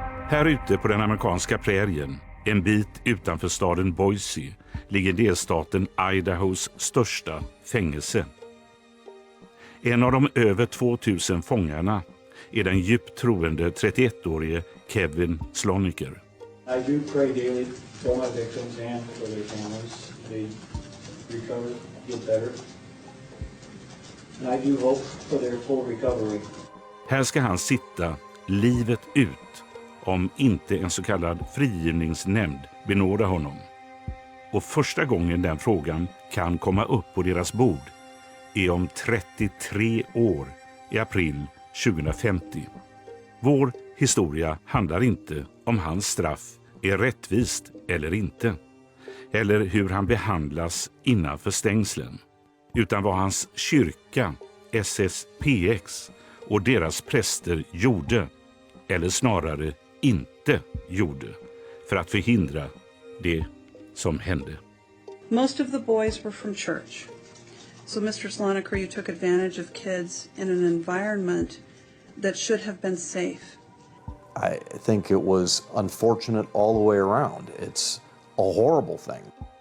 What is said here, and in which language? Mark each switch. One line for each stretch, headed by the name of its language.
Swedish: Här ute på den amerikanska prärien, en bit utanför staden Boise, ligger delstaten Idahos största fängelse. En av de över 2000 fångarna är den djupt troende 31-årige Kevin Sloniker.
English: I do pray daily for my victims and for their families. They recover, get better. And I do hope for their full recovery.
Swedish: Här ska han sitta livet ut om inte en så kallad frigivningsnämnd benådar honom. Och första gången den frågan kan komma upp på deras bord är om 33 år, i april 2050. Vår historia handlar inte om hans straff är rättvist eller inte, eller hur han behandlas innanför stängslen, utan vad hans kyrka, FSSPX, och deras präster gjorde, eller snarare inte gjorde, för att förhindra det som hände.
English: Most of the boys were from church. So Mr. Sloniker, you took advantage of kids in an environment that should have been safe. I think it was unfortunate all the way around. It's a horrible thing.